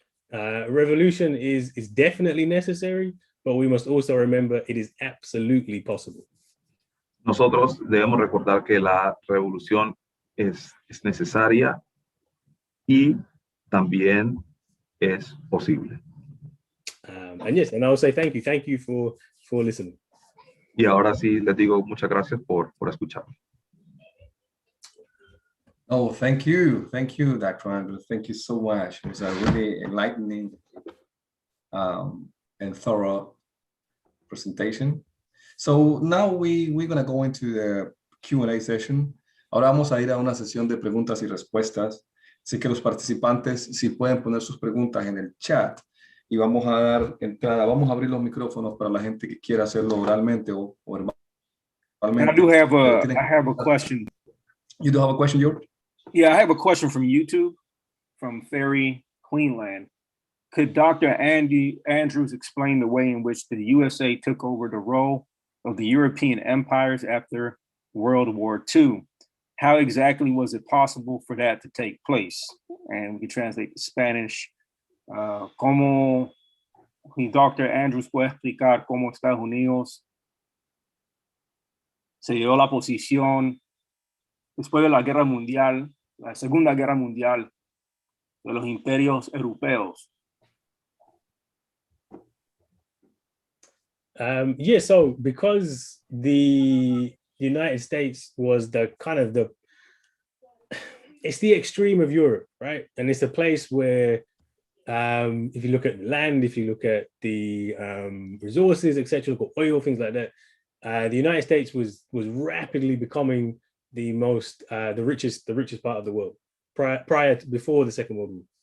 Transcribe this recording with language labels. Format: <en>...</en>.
<en>Revolution is definitely necessary, but we must also remember it is absolutely possible.</en> <es>Nosotros debemos recordar que la revolución es necesaria y también es posible.</es> <en>And yes, and I will say thank you for listening.</en> <es>Y ahora sí les digo muchas gracias por escuchar.</es> <en>Oh, thank you, Dr. Andrew. Thank you so much. It was a really enlightening and thorough presentation. So now we're going to go into the Q&A session.</en> <es>Ahora vamos a ir a una sesión de preguntas y respuestas. Así que los participantes, si pueden poner sus preguntas en el chat, y vamos a dar entrada, vamos a abrir los micrófonos para la gente que quiera hacerlo oralmente o verbalmente.</es> <en>I have a question. You do have a question, George? Yeah, I have a question from YouTube, from Ferry Queenland. Could Dr. Andy Andrews explain the way in which the USA took over the role of the European empires after World War II? How exactly was it possible for that to take place? And we can translate to Spanish.</en> <es>¿Cómo</es> <en>Dr.</en> <es>Andrews puede explicar cómo Estados Unidos se dio la posición después de la Guerra Mundial, la Segunda Guerra Mundial, de los Imperios Europeos?</es> <en>Yeah, so because the United States was it's the extreme of Europe, right? And it's a place where if you look at land, if you look at the resources, etc., oil, things like that, the United States was rapidly becoming the richest part of the world before the Second World War.</en>